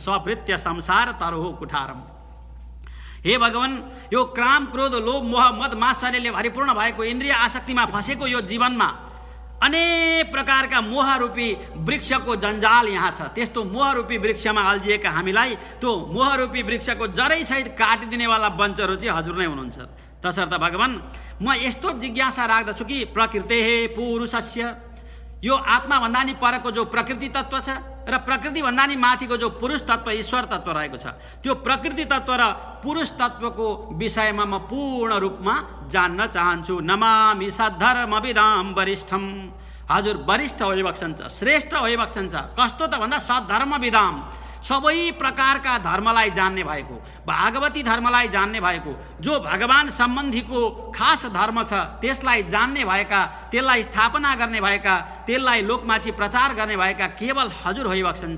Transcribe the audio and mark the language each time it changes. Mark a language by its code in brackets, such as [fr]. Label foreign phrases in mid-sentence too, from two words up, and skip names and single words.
[sa] स्वभृत्य संसार तरोह कुठारम। [ne] हे भगवान, यो क्राम क्रोध लोभ मोह मद मात्सर्यले भरिपूर्ण भएको इन्द्रिय आसक्तिमा फँसेको यो जीवनमा अनेक प्रकारका मोहरूपी वृक्षको जन्जाल यहाँ छ। त्यस्तो मोहरूपी वृक्षमा अल्झिएका हामीलाई त्यो मोहरूपी वृक्षको जरैसहित काटिदिनेवाला बन्चरो चाहिँ हजुर नै हुनुहुन्छ। तसर्थ भगवान, म यस्तो जिज्ञासा राख्दछु कि [sa] प्रकृतेः पुरुषस्य, [ne] यो आत्माभन्दा नि परको जो प्रकृति तत्त्व छ र प्रकृतिभन्दा नि माथिको जो पुरुष तत्त्व ईश्वर तत्त्व रहेको छ, त्यो प्रकृति तत्त्व र पुरुष तत्त्वको विषयमा म पूर्ण रूपमा जान्न चाहन्छु। [sa] नमामि सद्धर्मविदां वरिष्ठम। [ne] हजुर वरिष्ठ भइबक्सन्छ, श्रेष्ठ भइबक्सन्छ। कस्तो त भन्दा सद्धर्मविदां, सबै प्रकारका धर्मलाई जान्ने भएको, भागवती धर्मलाई जान्ने भएको, जो भगवान सम्बन्धीको खास धर्म छ त्यसलाई जान्ने भएका, त्यसलाई स्थापना गर्ने भएका, त्यसलाई लोकमाथि प्रचार गर्ने भएका केवल हजुर भइबक्सन्छ।